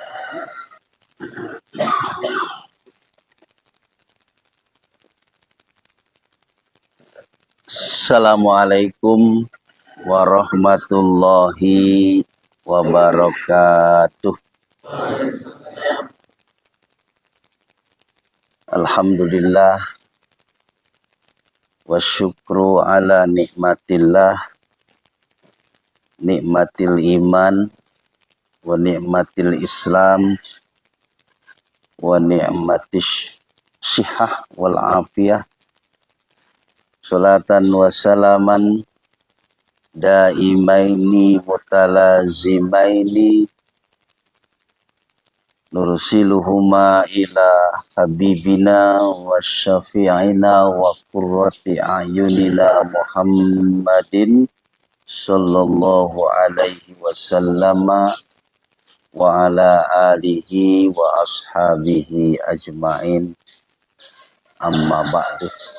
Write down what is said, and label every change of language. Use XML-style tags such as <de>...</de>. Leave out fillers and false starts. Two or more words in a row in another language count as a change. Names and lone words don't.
<ar>السلام عليكم ورحمة الله وبركاته. الحمد لله والشكر على نعمة الله، نعمة الإيمان ونعمة الإسلام ونعمة الصحة والعافية. صلاة وسلاما دائمين متلازمين نرسلهما إلى حبيبنا وشفيعنا وقرة أعيننا محمد صلى الله عليه وسلم وعلى آله وأصحابه أجمعين، أما بعد.</ar>